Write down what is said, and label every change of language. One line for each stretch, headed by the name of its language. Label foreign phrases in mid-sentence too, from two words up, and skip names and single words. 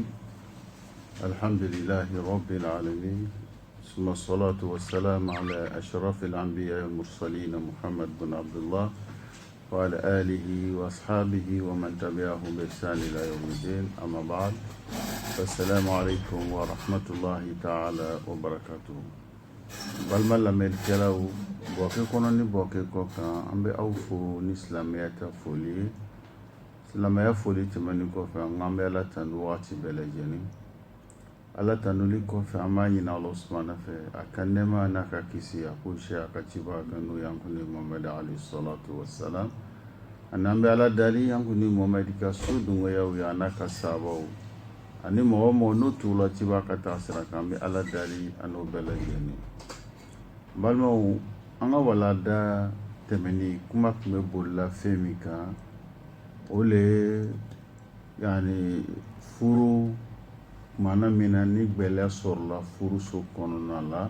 Arabic: الحمد لله رب العالمين، ثم الصلاة والسلام على أشرف الأنبياء والمرسلين محمد بن عبد الله وعلى آله وأصحابه ومن تبعهم بإحسان إلى يوم الدين. أما بعد، السلام عليكم ورحمة الله تعالى وبركاته.
Bambara: balma lamɛn kɛlaw bɔkɛ kɔnɔ ni bɔkɛ kɔ kan an bɛ aw fo ni silamɛya ta foli ye. Silamɛya foli tɛmɛnen kɔfɛ an bɛ Ala tanu waati bɛɛ lajɛlen. Ala tanuli kɔfɛ an b'a ɲini
Arabic: الله سبحانه
Bambara: fɛ a ka nɛɛma n'a ka kisi a k'o si a ka ciba kan n'o y'an kunni Muhamad
Arabic: عليه الصلاة والسلام.
Bambara: Ani an bɛ Ala dali an kunni Muhamad ka so dungoyaw ye a n'a ka sahabaw ani mɔgɔ mɔgɔ n'o tugula ciba ka taa sira kan an bɛ Ala dali a n'o bɛɛ lajɛlen. Balimaw, an ka walanda tɛmɛni kuma tun bɛ bolila fɛn min kan o le ye furu kumana min na ni gɛlɛya sɔrɔla furuso kɔnɔna la.